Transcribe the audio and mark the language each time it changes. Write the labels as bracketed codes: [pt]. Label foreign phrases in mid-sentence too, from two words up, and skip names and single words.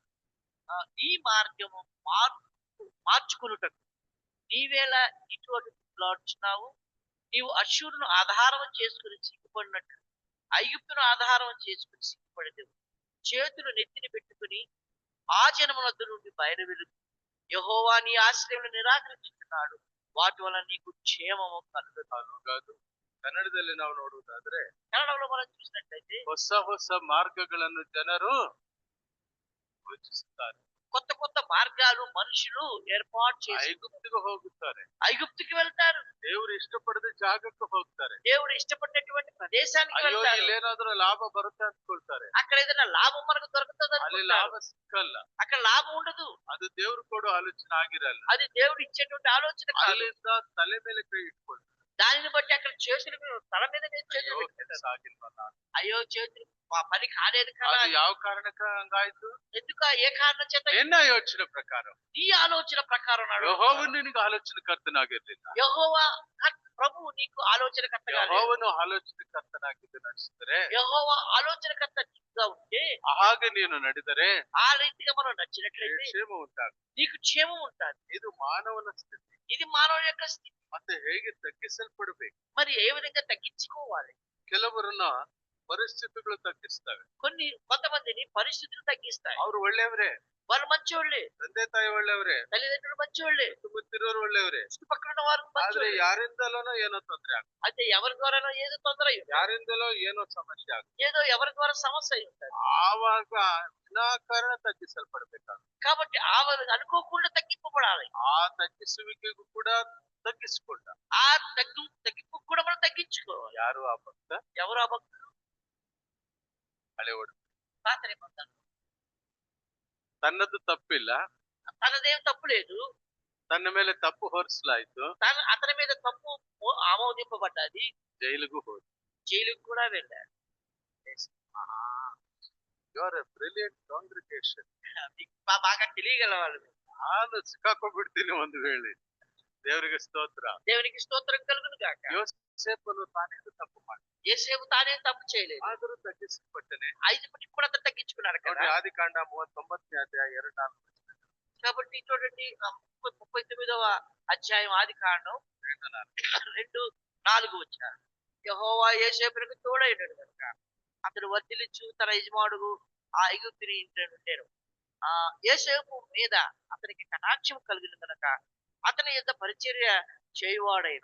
[te] ఈ మార్గము మార్చుకునుటకు నీవేలా ఇటువంటి లాడుచున్నావు, నీవు అశ్షూరును ఆధారం చేసుకుని సిగ్గుపడినట్టు ఐగుప్తును ఆధారం చేసుకుని సిగ్గుపడేవు. చేతులు నెత్తిని పెట్టుకుని ఆ జనమునద్దు నుండి బయలువెళ్ళు. యెహోవా నీ ఆశ్రయమును నిరాకరించుతున్నాడు, వాటి వల్ల నీకు క్షేమము [kn] ಕಾದು ಕನ್ನಡದಲ್ಲಿ ನಾವು ನೋಡುವುದಾದ್ರೆ, [te] కన్నడంలో మనం చూసినట్లయితే [kn] ಹೊಸ ಹೊಸ ಮಾರ್ಗಗಳನ್ನು ಜನರು ಯೋಚಿಸುತ್ತಾರೆ. [te] కొత్త కొత్త మార్గాలు మనుషులు ఏర్పాటు చేసి [kn] ಐಗುಪ್ತಿಗೆ ಹೋಗುತ್ತಾರೆ. [te] ఐగుప్తుకి వెళ్తారు. [kn] ದೇವರು ಇಷ್ಟಪಡದ ಜಾಗಕ್ಕೆ ಹೋಗ್ತಾರೆ. [te] దేవుడు ఇష్టపడినటువంటి ప్రదేశానికి [kn] ಅಯ್ಯೋ [te] వెళ్తారు. [kn] ಇಲ್ಲೇನಾದ್ರೂ ಲಾಭ ಬರುತ್ತೆ ಅಂದ್ಕೊಳ್ತಾರೆ. [te] అక్కడ ఏదైనా లాభం మనకు దొరుకుతుంది [kn] ಅಲ್ಲಿ [te] అనుకుంటారు. [kn] ಲಾಭ ಸಿಕ್ಕಲ್ಲ. [te] అక్కడ లాభం ఉండదు. [kn] ಅದು ದೇವ್ರು ಕೊಡೋ ಆಲೋಚನೆ ಆಗಿರಲ್ಲ. [te] అది దేవుడు ఇచ్చేటువంటి ఆలోచన కాదు. [kn] ಅಲ್ಲಿಂದ ತಲೆ ಮೇಲೆ ಕೈ ಇಟ್ಕೊಳ್ತಾರೆ. [te] దానిని బట్టి అక్కడ చేతుల మీద తల మీద [kn] ಅಯ್ಯೋ [te] చేతులు [kn] ಕೆಲಸ [te] పెట్టుకుంటారు. [kn] ಆಗಿಲ್ವಲ್ಲ. [te] అయ్యో చేతులు పని కాలేదు కదా. [kn] ಅದು ಯಾವ ಕಾರಣಕ್ಕ ಹಂಗಾಯ್ತು? [te] ఎందుకు ఏ కారణం చేత [kn] ನಿನ್ನ ಯೋಚನೆ ಪ್ರಕಾರ [te] నీ ఆలోచన ప్రకారం నాడు [kn] ಯೆಹೋವನು ನಿನಗೆ ಆಲೋಚನೆ ಕರ್ತನಾಗಿರ್ಲಿಲ್ಲ. [te] యెహోవా ప్రభు నీకు ఆలోచనకర్తగా లేడు. [kn] ಯೆಹೋವನು ಆಲೋಚನೆ ಕರ್ತನಾಗಿದ್ದು ನಡೆಸಿದರೆ, [te] యెహోవా ఆలోచనకర్తగా ఉంటే [kn] ಹಾಗೆ ನೀನು ನಡೆದರೆ [te] ఆ రీతిగా మనం నచ్చినట్లయితే [kn] ಕ್ಷೇಮ ಉಂಟಾಗುತ್ತೆ. [te] నీకు క్షేమం ఉంటుంది. [kn] ಇದು ಮಾನವನ ಸ್ಥಿತಿ. [te] ఇది మానవుని యొక్క స్థితి. [kn] ಮತ್ತೆ ಹೇಗೆ ತಗ್ಗಿಸಲ್ಪಡಬೇಕು? [te] మరి ఏ విధంగా తగ్గించుకోవాలి? [kn] ಕೆಲವರನ್ನ ಪರಿಸ್ಥಿತಿಗಳು ತಗ್ಗಿಸ್ತವೆ. [te] కొంతమందిని పరిస్థితులు తగ్గిస్తాయి. [kn] ಅವ್ರು ಒಳ್ಳೆಯವರೇ, [te] వాళ్ళు మంచోళ్ళే, [kn] ತಂದೆ ತಾಯಿ ಒಳ್ಳೆಯವರೇ, [te] తల్లిదండ్రులు మంచోళ్ళే, [kn] ಸುತ್ತಮುತ್ತಿರೋರು ಒಳ್ಳೆಯವರೇ. [te] చుట్టుపక్కల ఉన్న వారు [kn] ಆದ್ರೆ [te] మంచోళ్ళే. [kn] ಯಾರಿಂದಲೋ ಏನೋ ತೊಂದರೆ ಆಗುತ್ತೆ. [te] అయితే ఎవరి ద్వారానో ఏదో తొందర అయి ఉంటుంది. [kn] ಯಾರಿಂದಲೋ ಏನೋ ಸಮಸ್ಯೆ ಆಗುತ್ತೆ. [te] ఏదో ఎవరి ద్వారా సమస్య అయి ఉంటుంది. [kn] ಆವಾಗ ವಿನಾಕಾರಣ ತಗ್ಗಿಸಲ್ಪಡ್ಬೇಕಾಗುತ್ತೆ. [te] కాబట్టి అనుకోకుండా తగ్గింపబడాలి. [kn] ಆ ತಗ್ಗಿಸುವಿಕೆಗೂ ಕೂಡ ತಗ್ಗಿಸಿಕೊಂಡ [te] ఆ తగ్గింపు కూడా మనం తగ్గించుకోవాలి. [kn] ಯಾರು ಆ ಭಕ್ತ? [te] ఎవరు ఆ భక్తులు? [kn] ಹಳೆ ಒಡ [te] పాత నిబంధన. [kn] ತನ್ನದು ತಪ್ಪಿಲ್ಲ, [te] తనదేం తప్పు లేదు. [kn] ತನ್ನ ಮೇಲೆ ತಪ್ಪು ಹೊರಿಸಲಾಯ್ತು, [te] అతని మీద తప్పు ఆమోదింపబడ్డది. [kn] ಜೈಲಿಗೂ ಹೋದ. [te] జైలుకు కూడా వెళ్ళాడు. [en] you are a brilliant congregation. [te] బాగా తెలియగల వాళ్ళు. [kn] ನಾನು ಸಿಕ್ಕಾಕೊಂಡ್ಬಿಡ್ತೀನಿ ಒಂದು ವೇಳೆ. ದೇವರಿಗೆ ಸ್ತೋತ್ರ. [te] దేవునికి స్తోత్రం కలుగును గాక. [kn] ಯೋಸೇಫನು ತಾನೇನು ತಪ್ಪು ಮಾಡಿ, [te] యేసేపు తానేం తప్పు చేయలేదు. [kn] ಆದರೂ ತಗ್ಗಿಸಲ್ಪಟ್ಟನೆ. [te] ఐదుపటికి కూడా అతను తగ్గించుకున్నాడు [kn] ನೋಡಿ, [te] కదా. [kn] ಆದಿಕಾಂಡ 39ನೇ ಅಧ್ಯಾಯ 2-4 [te] కాబట్టి చూడండి 39వ అధ్యాయం ఆదికాండం 2-4 వచ్చారు. యెహోవా యేసేపునకు తోడైనడు కనుక అతడు వర్ధిల్లించు తన యజమానుడు ఆ ఐగుప్తుని ఇంటి ఉండెను. యేసేపు మీద అతనికి కటాక్షం కలిగిన కనుక అతని యొక్క పరిచర్య చేయువాడైను.